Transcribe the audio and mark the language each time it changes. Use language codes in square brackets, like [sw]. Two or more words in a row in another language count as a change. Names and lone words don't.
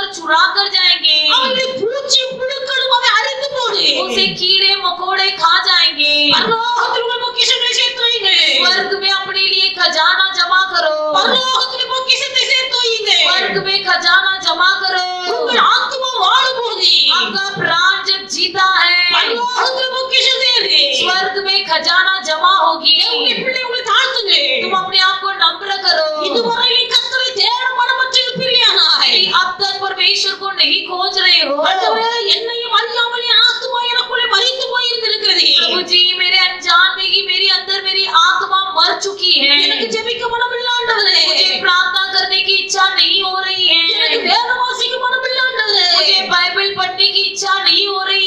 [hi] चुरा कर जाएंगे, [ta] அவனுடைய பூச்சி புழுக்களும் அதை அழித்து போடு. [hi] उसे कीड़े मकोड़े खा जाएंगे। [ta] பரலோகத்தில் உங்கள் பொக்கிஷங்களை சேர்த்து வைங்க. [hi] स्वर्ग में अपने लिए खजाना जमा करो, [ta] பரலோகத்தில் பொக்கிஷத்தை சேர்த்து வைங்க. [hi] स्वर्ग में खजाना जमा करो। [ta] உங்கள் ஆத்துமா வாழும்போது [hi] आपका प्राण जब जीता है, [ta] பரலோகத்தில் பொக்கிஷம் தேடு. [hi] स्वर्ग में खजाना जमा होगी। [ta] தேவனுடைய பிள்ளை உங்களை தாழ்த்துங்க. [hi] तुम अपने आप को नम्र करो। [ta] இதுவரை நீ கர்த்தரை தேட மனமற்று இருப்பீர்களானாய். [hi] यदि अब तक परमेश्वर को नहीं खोज रहे हो, [ta] ஆண்டவரே, என்னையும் அறியாமல் என் ஆத்துமா எனக்குள்ளே மரித்து போயிருந்திருக்கிறது. [hi] प्रभु जी मेरे अनजान में ही मेरी अंदर मेरी आत्मा मर चुकी [ta] எனக்கு [hi] है, [ta] ஜெபிக்க மனமில்லை ஆண்டவரே. [hi] मुझे प्रार्थना करने की इच्छा नहीं हो रही [ta] எனக்கு [hi] है, [ta] வேதம் வாசிக்க மனமில்லை ஆண்டவரே. [hi] मुझे बाइबल पढ़ने की इच्छा नहीं हो रही